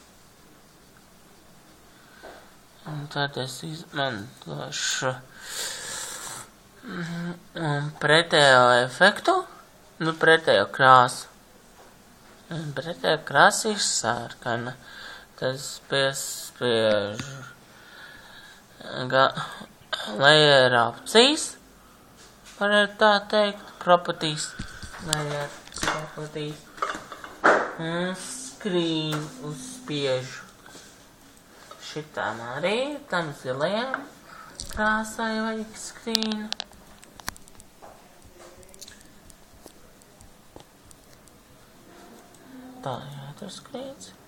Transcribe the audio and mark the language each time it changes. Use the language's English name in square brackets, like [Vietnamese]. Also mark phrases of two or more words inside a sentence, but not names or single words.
[Latvian] Un tad es izmantošu pretējo efektu, pretējo krāsu. Un pretējo krāsa ir sarkana. Tad es piespiežu layer opcijas, varētu tā teikt, [English] properties, layer properties. [Latvian] Un screen uzspiežu. Šitām arī, tam zilajām krāsai vajag skrīnu. Tā jātur skrīns.